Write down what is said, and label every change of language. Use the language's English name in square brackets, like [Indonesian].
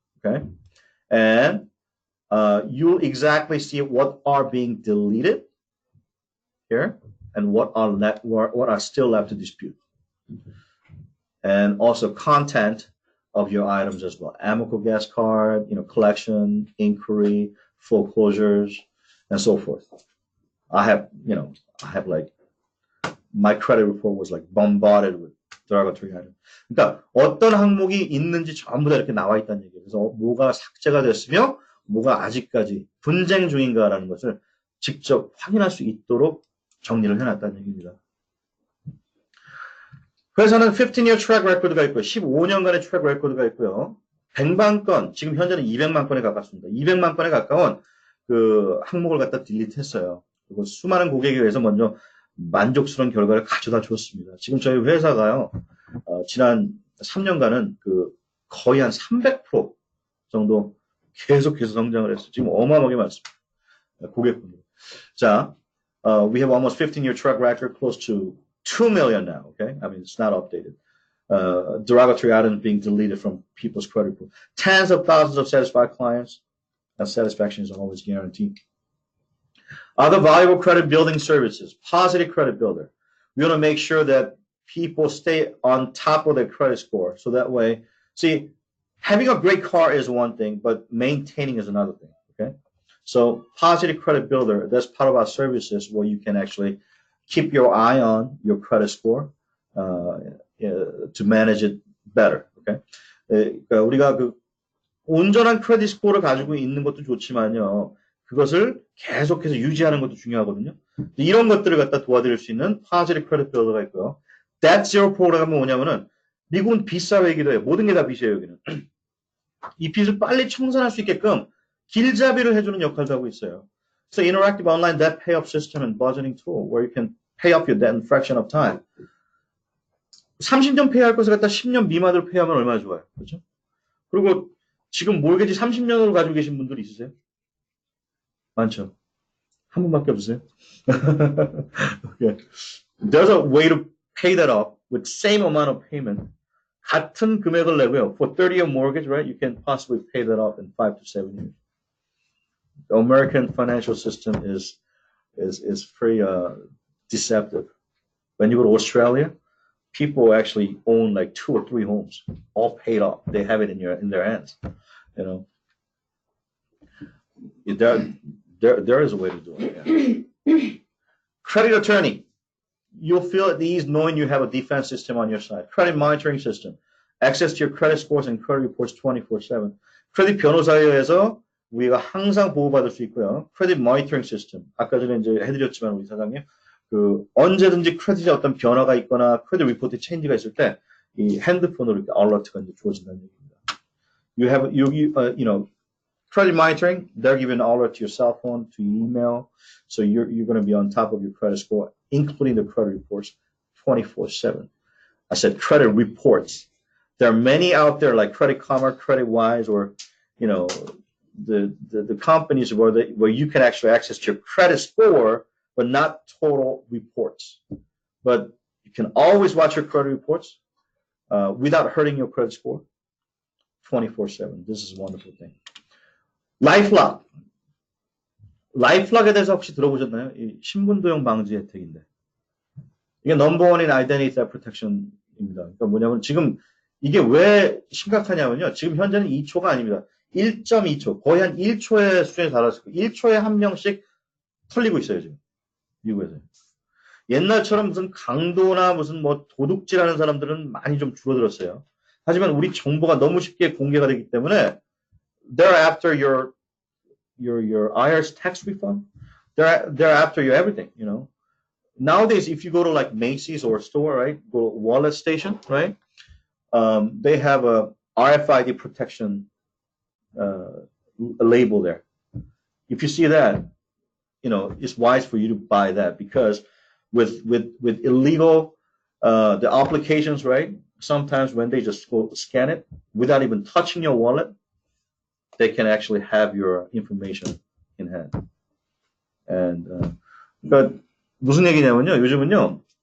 [English] Okay, and you'll exactly see what are being deleted here and what are still left to dispute, and also content of your items as well. Amicable guest card, collection, inquiry, foreclosures, and so forth. I have like my credit report was like bombarded with derogatory items. [Korean] 그러니까 어떤 항목이 있는지 전부 다 이렇게 나와 있다는 얘기예요. 그래서 뭐가 삭제가 됐으며 뭐가 아직까지 분쟁 중인가라는 것을 직접 확인할 수 있도록 정리를 해놨다는 얘기입니다. 회사는 15-year track record가 있고요. 15년간의 track record가 있고요. 100만 건, 지금 현재는 200만 건에 가깝습니다. 200만 건에 가까운 그 항목을 갖다 딜리트했어요. 그리고 수많은 고객에 의해서 먼저 만족스러운 결과를 가져다 줬습니다. 지금 저희 회사가요, 지난 3년간은 그 거의 한 300% 정도 계속해서 성장을 했어요. 지금 어마어마하게 많습니다. 고객분들. [English] 자, we have almost 15-year track record, close to 2 million now, okay? I mean, it's not updated. Derogatory items being deleted from people's credit report. Tens of thousands of satisfied clients. And satisfaction is always guaranteed. Other valuable credit building services. Positive credit builder. We want to make sure that people stay on top of their credit score. So that way, see, having a great car is one thing, but maintaining is another thing, okay? So positive credit builder, that's part of our services where you can actually keep your eye on your credit score to manage it better. Okay? [Korean] 그러니까 우리가 그 온전한 크레딧 스코어를 가지고 있는 것도 좋지만요, 그것을 계속해서 유지하는 것도 중요하거든요. 이런 것들을 갖다 도와드릴 수 있는 positive credit builder가 있고요. Debt Zero 프로그램은 뭐냐면은 미국은 빚사회이기도 해요. 모든 게 다 빚이에요, 여기는. 이 빚을 빨리 청산할 수 있게끔 길잡이를 해주는 역할도 하고 있어요. [English] So interactive online debt pay-off system and budgeting tool where you can pay off your debt in a fraction of time. [Korean] 30년 페이할 것을 갖다 10년 미만으로 페이하면 얼마나 좋아요. 그렇죠? 그리고 지금 몰개지 30년으로 가지고 계신 분들이 있으세요? 많죠. 한 분밖에 없으세요? Okay. [English] There's a way to pay that off with same amount of payment. [Korean] 같은 금액을 내고요. [English] For 30-year mortgage, right? You can possibly pay that off in 5 to 7 years. The American financial system is pretty deceptive. When you go to Australia, people actually own like 2 or 3 homes, all paid off. They have it in their hands. You know, there is a way to do it. Yeah. Credit attorney, you'll feel at ease knowing you have a defense system on your side. Credit monitoring system, access to your credit scores and credit reports 24/7. [Korean] 크레딧 변호사에 의해서 우리가 항상 보호받을 수 있고요. 크레딧 모니터링 시스템. 아까 전에 이제 해드렸지만 우리 사장님, 그 언제든지 크레딧에 어떤 변화가 있거나 크레딧 리포트 체인지가 있을 때 이 핸드폰으로 이렇게 알러트가 이제 주어진다는 얘기입니다. [English] You know, credit monitoring. They're giving an alert to your cell phone, to your email, so you're going to be on top of your credit score, including the credit reports, 24/7. I said credit reports. There are many out there like Credit Karma, Credit Wise, or you know. The companies where you can actually access your credit score, but not total reports. But you can always watch your credit reports without hurting your credit score 24/7. This is a wonderful thing. LifeLock. [Korean] LifeLock에 대해서 혹시 들어보셨나요? 이 신분도용 방지 혜택인데. 이게 넘버원인 아이덴티티 프로텍션입니다. 그러니까 뭐냐면 지금 이게 왜 심각하냐면요. 지금 현재는 2초가 아닙니다. 1.2초, 거의 한 1초의 수준에 달았을 거예요. 1초에 한 명씩 털리고 있어요, 지금. 미국에서. 옛날처럼 무슨 강도나 무슨 뭐 도둑질하는 사람들은 많이 좀 줄어들었어요. 하지만 우리 정보가 너무 쉽게 공개가 되기 때문에 [English] they're after your IRS tax refund. They're after your everything, you know. Nowadays, if you go to like Macy's or a store, right, go to Wallet Station, right, they have a RFID protection a label there. If you see that, you know, it's wise for you to buy that because with illegal the applications, right? Sometimes when they just go scan it without even touching your wallet, they can actually have your information in hand. [Korean] And 그러니까 무슨 얘기냐면요. 요즘은요.